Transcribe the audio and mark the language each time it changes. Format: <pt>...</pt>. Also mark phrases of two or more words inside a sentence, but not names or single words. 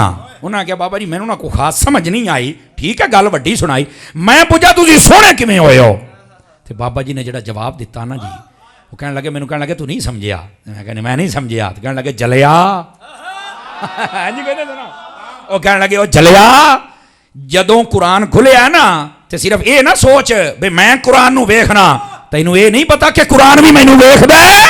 <pa>انہوں نے کہا بابا جی میں نہ کوئی خاص سمجھ نہیں آئی، ٹھیک ہے گل وڈی سنائی، میں پوچھا تسی سونے کیویں ہوئے ہو؟ تو بابا جی نے جڑا جواب دیتا نا جی، وہ کہنے لگے مینوں کہنے لگے تو نہیں سمجھیا؟ میں کہنے میں نہیں سمجھیا۔ تو کہنے لگے جلیا، جی کہنے تھے نا، وہ کہنے لگے وہ جلیا جدوں قرآن کھلیا نا تے صرف اے نہ سوچ بے میں قرآن نو ویکھنا، تینوں اے نہیں پتا کہ قرآن بھی مینوں ویکھدا ہے۔</pa>